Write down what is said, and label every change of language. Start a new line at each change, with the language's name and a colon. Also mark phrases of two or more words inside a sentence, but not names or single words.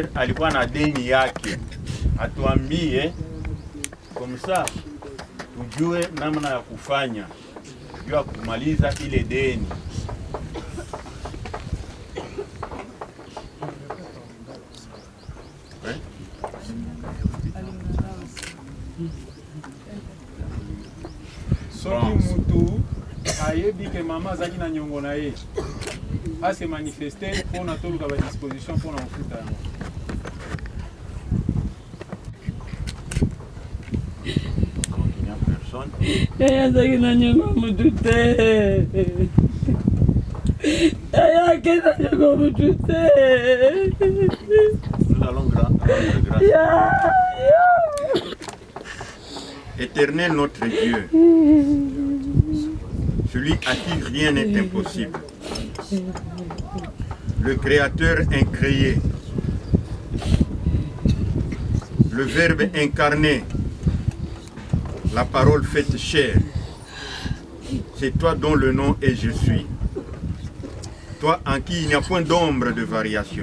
Swahili: alikuwa na deni yake, atuambie komsa tujue namna ya kufanya juu ya kumaliza ile deni.
Lingala: Soki mutu ayebi ke mama zaki na nyongo na ye a
French: se manifester
Lingala: pour na toluka ba disposition pour na ofuta yango. Yaya zaki na nyongo mutu te, yaya ke na nyongo mutu te.
French: Nous allons rendre grâce. Éternel notre Dieu, celui à qui rien n'est impossible, le Créateur incréé, le Verbe incarné, la parole faite chair, c'est toi dont le nom est je suis, toi en qui il n'y a point d'ombre de variation.